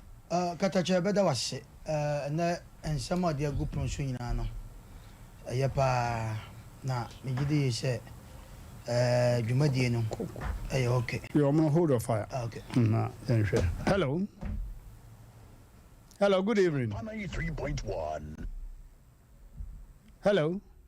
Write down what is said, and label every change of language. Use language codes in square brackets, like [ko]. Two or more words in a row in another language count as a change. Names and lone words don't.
[ak] Ah, Katakyɛ, bɛda wo ase. Ah, ɛnɛ nsɛm a ɔde agu pono so nyinaa no, ɛyɛ paa. Na megye di sɛ, eh, dwumadie no, ɛyɛ okay. Yo, ɔmo, [en] hold on fire. [ak] Ah, okay. Na yɛnhwɛ. [en] Hello. Hello, good evening. Ninety-three point one. Hello.